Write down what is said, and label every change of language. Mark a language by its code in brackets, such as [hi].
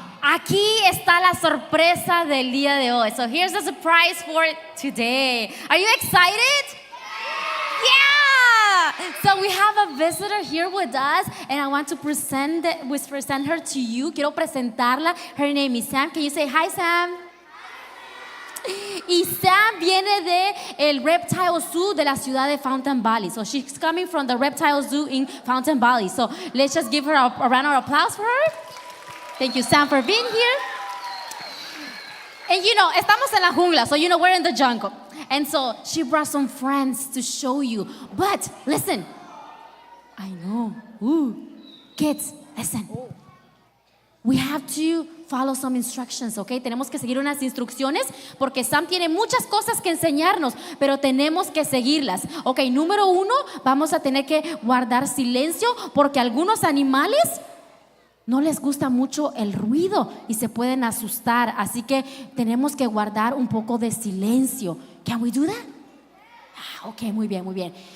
[es] Aquí está la sorpresa del día de hoy. [en] So here's the surprise for today. Are you excited? Yeah! So we have a visitor here with us, and I want to present her to you. [es] Quiero presentarla. [en] Her name is Sam. Can you say hi, Sam? [es] Y Sam viene de el Reptile Zoo de la ciudad de Fountain Valley. [en] So she's coming from the Reptile Zoo in Fountain Valley. So let's just give her a round of applause for her. Thank you, Sam, for being here. And [es] estamos en la jungla, [en] so we're in the jungle. And so she brought some friends to show you. But listen, I know. Kids, listen. We have to follow some instructions, okay? [es] Tenemos que seguir unas instrucciones porque Sam tiene muchas cosas que enseñarnos, pero tenemos que seguirlas. Okay, número 1, vamos a tener que guardar silencio porque algunos animales no les gusta mucho el ruido y se pueden asustar, así que tenemos que guardar un poco de silencio. [en] Can we do that? [es] Okay, muy bien, muy bien.